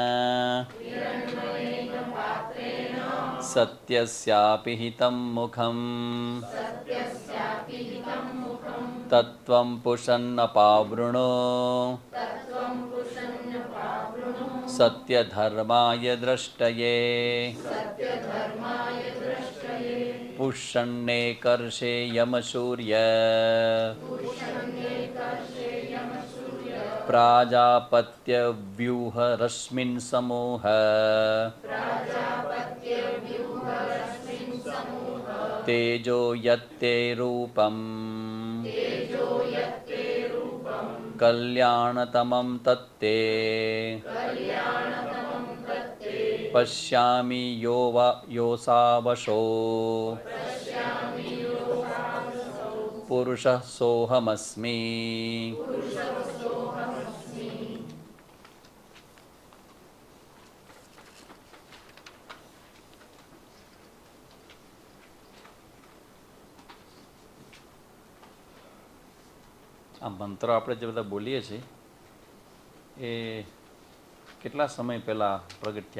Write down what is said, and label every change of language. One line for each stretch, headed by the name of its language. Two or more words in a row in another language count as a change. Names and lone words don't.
Sanskrit: સત્યસ્યાપિ હિતં મુખં તત્વં પુષન્નપાવૃણો સત્યધર્માય દ્રષ્ટયે પુષ્યન્ને કર્ષે યમસૂર્ય प्राजापत्य व्यूह रश्मिन् समूह तेजो यत्ते रूपम् कल्याणतमं तत्ते पश्यामि योऽसावशो पुरुषः सोऽहमस्मि।
Gujarati: આ મંત્રો આપણે જે બધા બોલીએ છીએ એ કેટલા સમય પહેલાં પ્રગટ થયા?